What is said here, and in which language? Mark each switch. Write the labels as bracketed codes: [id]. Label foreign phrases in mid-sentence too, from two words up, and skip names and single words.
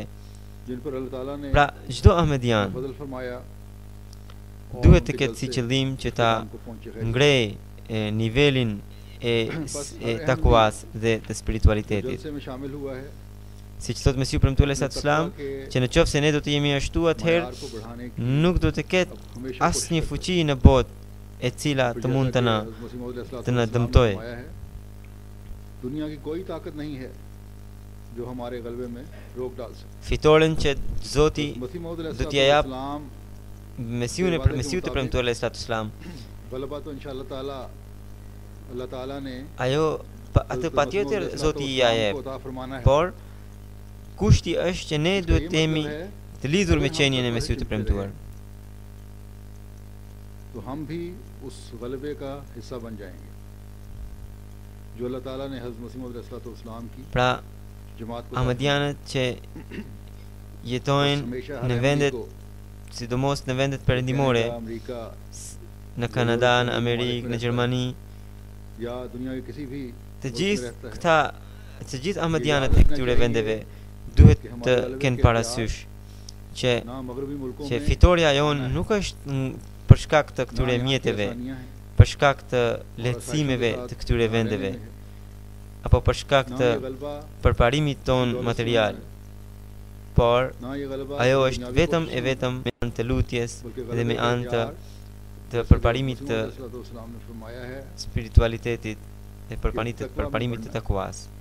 [sq] Pra, çdo ahmedian duhet të ketë si qëllim që ta ngrej nivelin e takwas dhe të spiritualitetit. siç thot Mesiu premtuar [ar] عليه السلام, [sq] që në qoftë se ne do të jemi ashtu, atëherë nuk do të ketë asnjë fuqi në botë e cila të mund të na dëmtojë. [ur] دنیا کی کوئی طاقت نہیں ہے جو ہمارے غلبے میں روک ڈال سکے. [sq] Fitoren që Zoti do t'ia jap Mesiu të premtuar [ar] عليه السلام. [ur] غلبہ تو انشاءاللہ تعالیٰ اللہ تعالیٰ نے [sq] ajo atë patjetër Zoti ia jep. Por kushti është që ne duhet të jemi të lidhur me qenien e Mesiut të premtuar. [ur] تو ہم بھی اس غلبے کا حصہ بن جائیں گے جو اللہ تعالیٰ نے حضرت مسیح موعود علیہ السلام کی [sq] Pra Ahmadianët që jetojnë në vendet, sidomos në vendet perëndimore, në Kanada, në Amerikë, në Gjermani, [ur] یا دنیا کے کسی بھی [sq] të gjithë Ahmadianët e këtyre vendeve duhet të kenë parasysh që fitoria jonë nuk është për shkak të këtyre mjeteve, për shkak të lehtësimeve të këtyre vendeve, apo për shkak të përparimit ton material, por ajo është vetëm e vetëm me anë të lutjes dhe me anë të përparimit të spiritualitetit dhe përparimit të takuas.